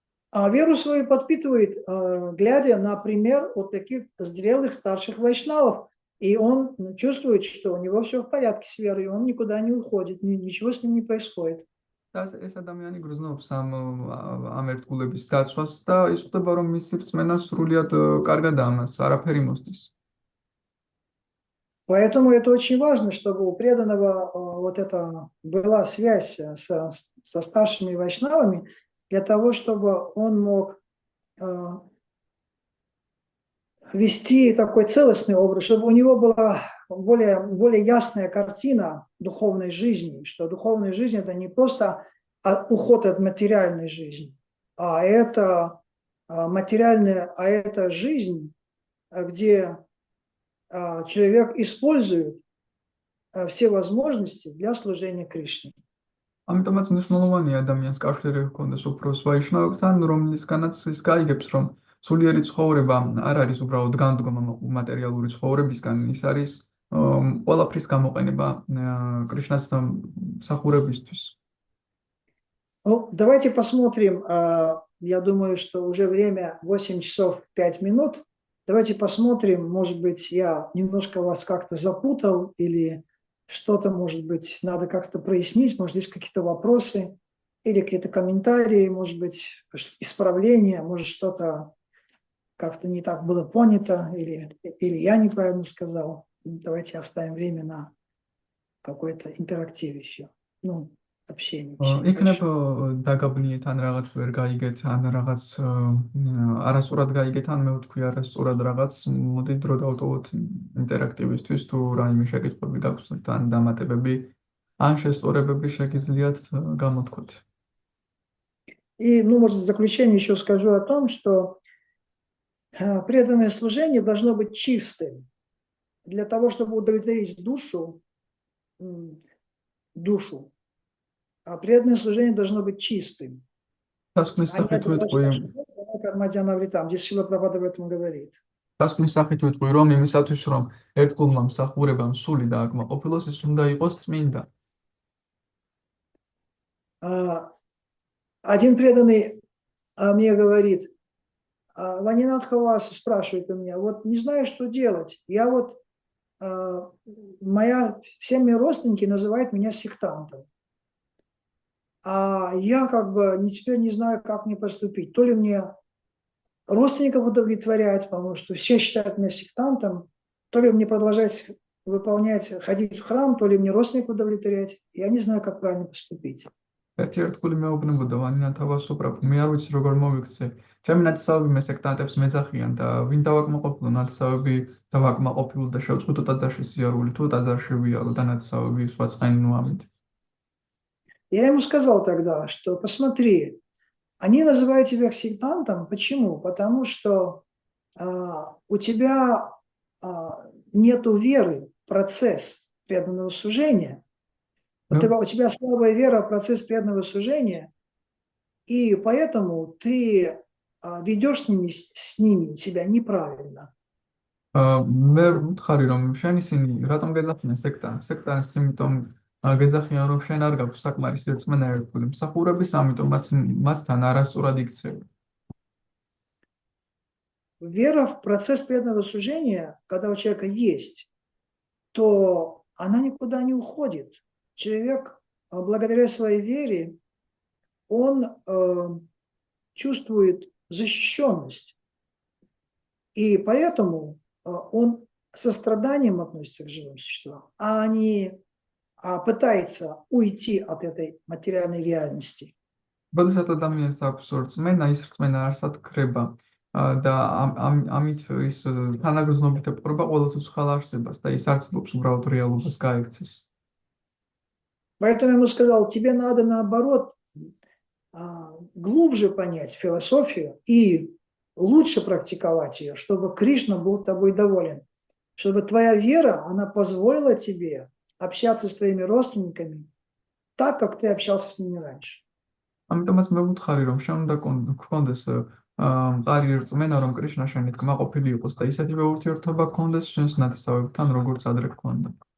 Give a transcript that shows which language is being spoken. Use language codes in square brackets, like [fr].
[ru] А веру свою подпитывает, глядя на пример вот таких зрелых старших вайшнавов. И он чувствует, что у него все в порядке с верой, он никуда не уходит, ничего с ним не происходит. [ka] ეს ადამიანი გრძნობს ამ ერთგულების დაცვას და ის ხვდება, რომ მისი რწმენა სრულიად კარგადაა, მას არაფერი მოსდის. [ru] Поэтому это очень важно, чтобы у преданного вот это была связь со старшими вайшнавами, для того, чтобы он мог вести такой целостный образ, чтобы у него была более ясная картина духовной жизни, что духовная жизнь это не просто уход от материальной жизни, а это материальная, а это жизнь, где человек использует все возможности для служения Кришне. [ka] ამიტომაც მნიშვნელოვანია ადამიანს კავშირი ჰქონდეს უფროს ვაიშნავებთან, რომლისგანაც ის გაიგებს, რომ სულიერი ცხოვრება არ არის [ru] управлять [ka] განდგომა მატერიალური ცხოვრებისგან, ის არის ყველაფრის გამოყენება კრიშნას მსახურებისთვის. [ru] Ну, давайте посмотрим, я думаю, что уже время 8 часов 5 минут. Давайте посмотрим, может быть, я немножко вас как-то запутал или что-то, может быть, надо как-то прояснить, может, есть какие-то вопросы или какие-то комментарии, может быть, исправления, может, что-то как-то не так было понято или я неправильно сказал. Давайте оставим время на какой-то интерактив еще, ну, общение. [ka] იქნებ დაგაბნიეთ, ან რაღაც ვერ გაიგეთ, ან რაღაც არასწორად გაიგეთ, ან მე ვთქვი არასწორად რაღაც, მოდი დრო დავტოვოთ ინტერაქტივისთვის, თუ რაიმე შეკითხვები გაქვთ, ან დამატებები, ან შესწორებები შეგიძლიათ გამოთქვათ. [ru] И, ну, может, в заключение еще скажу о том, что преданное служение должно быть чистым. Для того, чтобы удовлетворить душу, а преданное служение должно быть чистым. Здесь Шрила Прабхупада об этом говорит. [ka] დასკვნის სახით ვიტყვი, რომ იმისათვის, რომ ერთგულმა მსახურებამ სული დააკმაყოფილოს, ის უნდა იყოს წმინდა. [ru] Один преданный мне говорит, Ванинатха Васу спрашивает у меня, вот не знаю, что делать. Я вот, все мои родственники называют меня сектантом. А я как бы теперь не знаю, как мне поступить. То ли мне родственников удовлетворять, потому что все считают меня сектантом, то ли мне продолжать ходить в храм, то ли мне родственников удовлетворять. Я не знаю, как правильно поступить. [ka] ერთი ერთგული მეუბნებოდა ვანინათა ვასუპრაფ, მე არ ვიცი როგორ მოვიქცე. ჩემი ნათესავები მე სექტანტებს მეძახიან და ვინ დავაკმაყოფილო ნათესავები დავაკმაყოფილო და შევწყვიტო ტაძარში სიარული, თუ ტაძარში ვიარო და ნათესავები სვაწყენინო ამით. [ru] Я ему сказал тогда, что посмотри, они называют тебя сектантом. Почему? Потому что у тебя нету веры в процесс преданного служения. Вот у тебя слабая вера в процесс преданного служения, и поэтому ты ведешь с ними себя неправильно. [ka] მე ვუთხარი რომ შენ ისინი რატომ გეძახიან სექტანტს? სექტანტს იმიტომ გეძახიან რომ შენ არ გაქვს საკმარისი რწმენა ერთგული მსახურების, ამიტომაც მათთან არასწორად იქცევი. [ru] Вера в процесс преданного служения, когда у человека есть, то она никуда не уходит. Человек, благодаря своей вере, он чувствует защищенность. И поэтому он со страданием относится к живым существам, а не пытается уйти от этой материальной реальности. [ka] როდესაც ადამიანს აქვს რწმენა, ის რწმენა არსად ქრება და ამით ის თანაგრძნობით ეპყრობა ყოველთვის ხალ არსებას და ის არ ცდილობს უბრალოდ რეალობას გაექცეს. [ru] Поэтому я ему сказал, тебе надо наоборот глубже понять философию и лучше практиковать ее, чтобы Кришна был тобой доволен, чтобы твоя вера, она позволила тебе общаться с твоими родственниками так, как ты общался с ними раньше. [ka] ამიტომაც მე ვუთხარი რომ შენ უნდა გქონდეს მყარი რწმენა რომ კრიშნა შენით კმაყოფილი იყოს და ისეთივე ურთიერთობა გქონდეს შენს ნათესავებთან როგორც ადრე გქონდა.